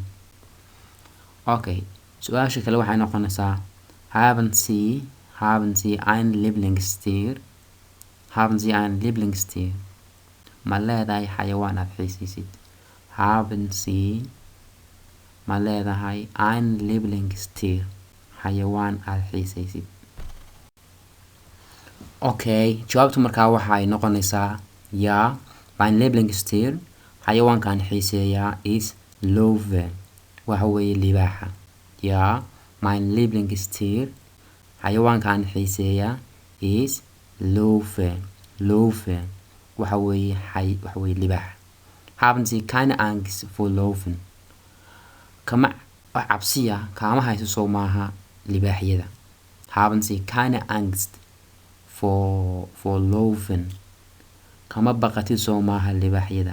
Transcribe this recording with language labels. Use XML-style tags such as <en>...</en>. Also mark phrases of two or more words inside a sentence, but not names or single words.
<so>Okay, su-aasha kale waxay noqonaysaa</so> <de>haben Sie ein Lieblingstier? Haben Sie ein Lieblingstier?</de> <so>Ma leedahay xayawaan aad xiisaysid?</so> <de>Haben Sie</de> <so>ma leedahay</so> <de>ein Lieblingstier?</de> <so>Xayawaan aad xiisaysid? Okay, jawaabtu markaa waxay noqonaysaa</so> <de>ja, mein Lieblingstier.</de> <so>Xayawaankaan xiiseeyaa is Löwe. Waxa weeye libaaxa.</so> <de>Ja, mein Lieblingstier.</de> <so>Xayawaankaan xiiseeyaa is Löwe.</so> <de>Löwe.</de> <so>Waxa weeye libaaxa.</so> <de>Haben Sie keine Angst vor Löwen?</de> <so>Kama cabsiya kaama hayso soo maaha libaaxyada.</so> <de>Haben Sie keine Angst vor Löwen?</de> <so>Kama baqatid soo maaha libaaxyada.</so>